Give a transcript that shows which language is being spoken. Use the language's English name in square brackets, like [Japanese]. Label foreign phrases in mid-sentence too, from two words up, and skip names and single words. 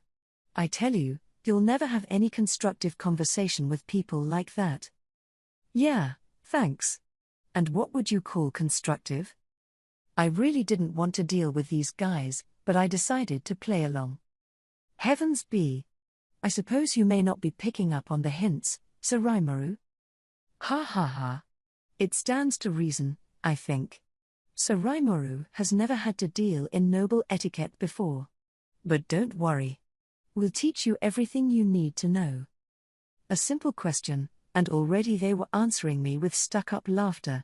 [English] I tell you, you'll never have any constructive conversation with people like that. Yeah. Thanks. And what would you call constructive? I really didn't want to deal with these guys, but I decided to play along. Heavens be. I suppose you may not be picking up on the hints, Sir Raimaru? Ha ha ha. It stands to reason, I think. Sir Raimaru has never had to deal in noble etiquette before. But don't worry. We'll teach you everything you need to know. A simple question. And already they were answering me with stuck-up laughter.